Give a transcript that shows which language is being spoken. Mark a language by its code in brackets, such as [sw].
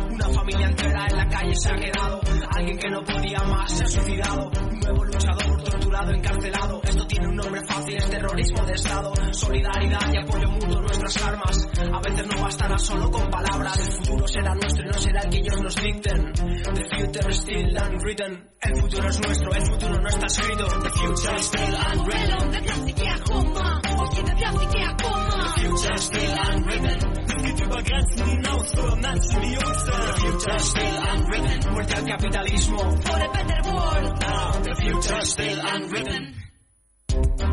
[es] Una familia entera en la calle se ha quedado. Alguien que no podía más se ha suicidado. Un nuevo luchador torturado, encarcelado. Esto tiene un nombre fácil, es terrorismo de Estado. Solidaridad y apoyo mutuo, nuestras armas. A veces no bastará solo con palabras. El futuro será nuestro y no será el que ellos nos dicten. [en] The future is still unwritten. [es] El futuro es nuestro, el futuro no está escrito. [en] The future is still unwritten. The future is still unwritten. The future is still unwritten. The future is still unwritten. [es] Muerte al capitalismo. [en] For a better world. The future is still unwritten.